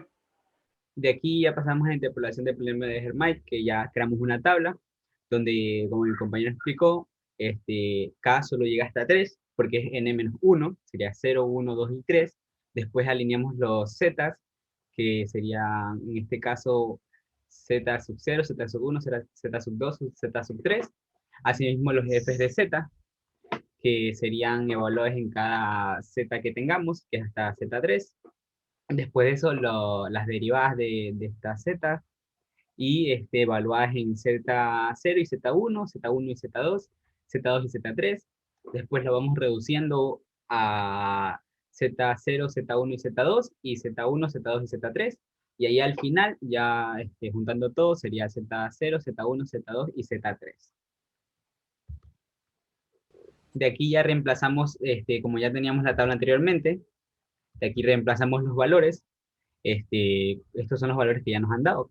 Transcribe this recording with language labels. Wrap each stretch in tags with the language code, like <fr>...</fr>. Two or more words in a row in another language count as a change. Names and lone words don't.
<es>De aquí ya pasamos a la interpolación del problema de Hermite, que ya creamos una tabla, donde, como mi compañero explicó, K solo llega hasta 3, porque es n-1, sería 0, 1, 2 y 3. Después alineamos los zetas, que serían, en este caso, z sub 0, z sub 1, z sub 2, z sub 3. Asimismo los f's de z, que serían evaluados en cada z que tengamos, que es hasta z3. Después de eso, las derivadas de esta z, y evaluadas en Z0 y Z1, Z1 y Z2, Z2 y Z3. Después lo vamos reduciendo a Z0, Z1 y Z2, y Z1, Z2 y Z3. Y ahí al final, ya juntando todo, sería Z0, Z1, Z2 y Z3. De aquí ya reemplazamos, como ya teníamos la tabla anteriormente, de aquí reemplazamos los valores. Estos son los valores que ya nos han dado.</es>